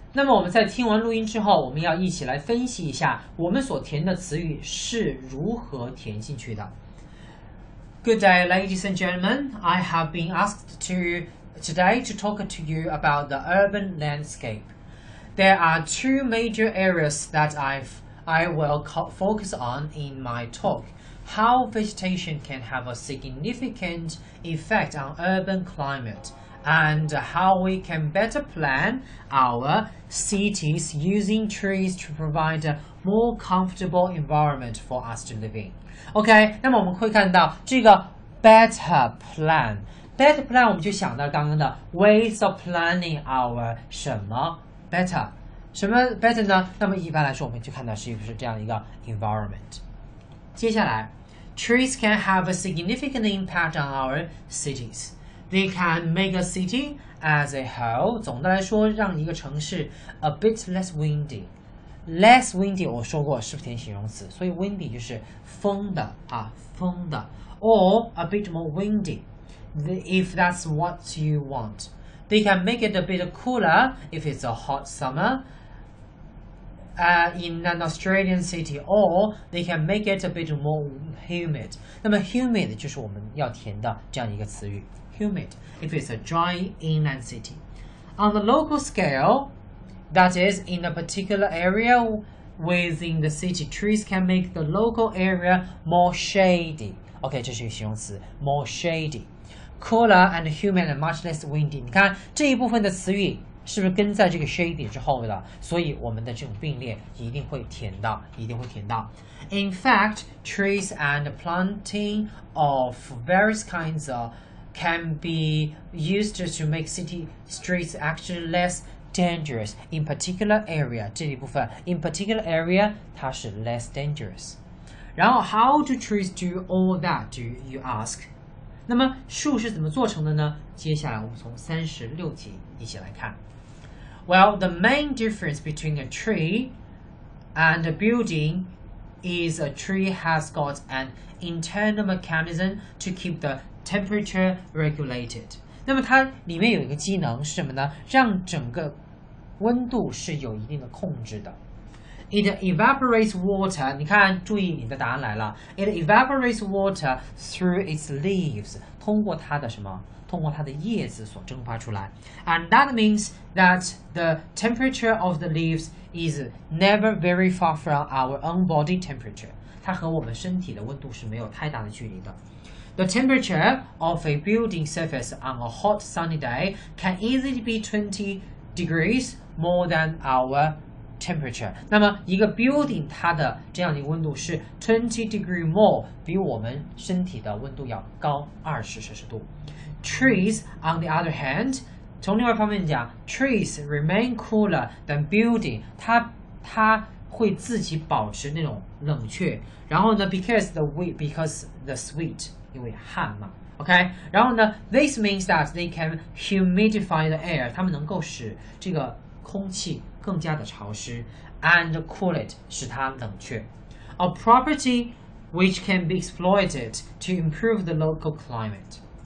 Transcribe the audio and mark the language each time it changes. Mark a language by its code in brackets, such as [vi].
[zh] 那么我们在听完录音之后，我们要一起来分析一下我们所填的词语是如何填进去的。 [en] Good day, ladies and gentlemen. I have been asked today to talk to you about the urban landscape. There are two major areas that I will focus on in my talk. How vegetation can have a significant effect on urban climate, and how we can better plan our cities using trees to provide a more comfortable environment for us to live in. [zh] OK， 那么我们会看到这个 [en] better plan。 [zh] better plan 我们就想到刚刚的 [en] ways of planning our [zh] 什么 better， 什么 better 呢？那么一般来说我们就看到是不是这样的一个 environment。 [en] 接下来 trees can have a significant impact on our cities. They can make a city as a whole [zh] 总的来说让一个城市 [en] a bit less windy。less windy [zh] 我说过是不是填形容词，所以 [en] windy [zh] 就是风的风的 [en] or a bit more windy if that's what you want. They can make it a bit cooler if it's a hot summer in an Australian city, or they can make it a bit more humid. [zh] 那么 humid 就是我们要填的这样一个词语 humid [en] if it's a dry inland city. On the local scale, that is, in a particular area within the city, trees can make the local area more shady. [zh] OK， 这是一个形容词 [en] more shady. Cooler and humid and much less windy. [zh] 你看这一部分的词语是不是跟在这个 shady 之后的？所以我们的这种并列一定会填到，一定会填到。 [en] In fact, trees and planting of various kinds can be used to make city streets actually less dangerous in particular area. [zh] 这一部分 [en] in particular area [zh] 它是 [en] less dangerous. 然后 how do trees do all that, do you ask? [zh] 那么树是怎么做成的呢？接下来我们从36题一起来看。 [en] Well, the main difference between a tree and a building is a tree has got an internal mechanism to keep the temperature regulated. [zh] 那么它里面有一个机能是什么呢？让整个温度是有一定的控制的。 [en] It evaporates water. [zh] 你看，注意你的答案来了。 [en] It evaporates water through its leaves. [zh] 通过它的什么？通过它的叶子所蒸发出来。 [en] And that means that the temperature of the leaves is never very far from our own body temperature. [zh] 它和我们身体的温度是没有太大的距离的。 [en] The temperature of a building surface on a hot sunny day can easily be 20 degrees more than our temperature. [zh] 那么一个 building 它的这样的一个温度是 [en] 20 degree more， [zh] 比我们身体的温度要高20摄氏度。 [en] Trees, on the other hand, [zh] 从另外一方面讲 [en] trees remain cooler than building. [zh] 它会自己保持那种冷却。 [en] 然后呢 because the sweet [zh] 因为汗嘛 [en] OK， 然后呢 this means that they can humidify the air. [zh] 它们能够使这个空气更加的潮湿 [en] and cool it [zh] 使它冷却 [en] a property which can be exploited to improve the local climate.